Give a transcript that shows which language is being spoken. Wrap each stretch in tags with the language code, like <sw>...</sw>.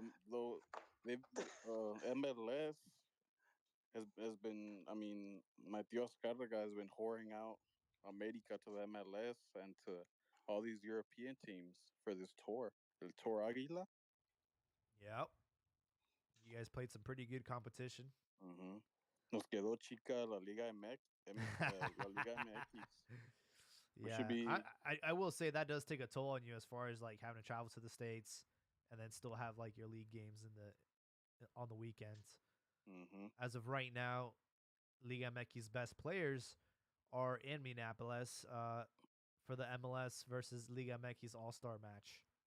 <en>Though they've MLS has been. I mean, my tío Oscarga has been whoring out America to the MLS and to all these European teams for this tour.</en> <es>El Tour Águila.</es> <en>Yep. You guys played some pretty good competition.</en> <es>Nos quedó chica la Liga MX. La Liga MX.</es> <en>We should be I will say that does take a toll on you as far as like having to travel to the states and then still have like your league games in the on the weekends. hmm As of right now, Liga MX's best players are in Minneapolis for the MLS versus Liga MX's All Star match.</en>